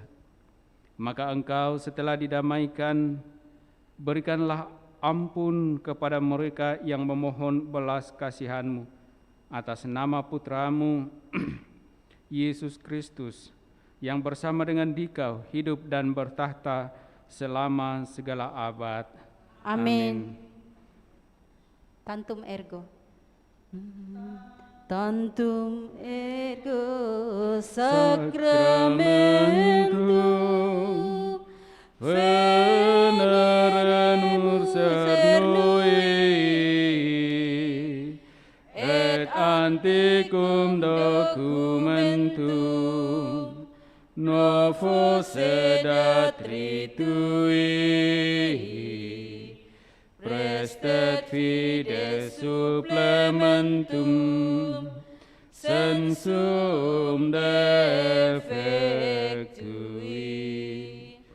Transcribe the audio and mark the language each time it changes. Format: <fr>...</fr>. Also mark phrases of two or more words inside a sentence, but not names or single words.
<id>Maka Engkau setelah didamaikan, berikanlah ampun kepada mereka yang memohon belas kasihan-Mu atas nama putra-Mu, Yesus Kristus, yang bersama dengan Dikau hidup dan bertahta selama segala abad. Amin.</id> <la>Tantum ergo. Tantum ergo sacramentum venerem cernui et antiquum documentum novo sedat ritui prestet fides supplementum sensum defectui</la>